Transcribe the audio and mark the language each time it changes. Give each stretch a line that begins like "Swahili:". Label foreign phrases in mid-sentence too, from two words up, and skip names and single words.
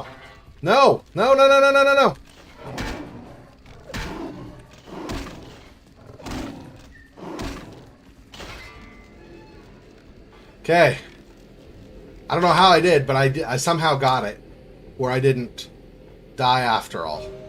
English: No, no, no, no, no, no, no, no. Okay. I don't know how I did, but I somehow got it. Where I didn't die after all.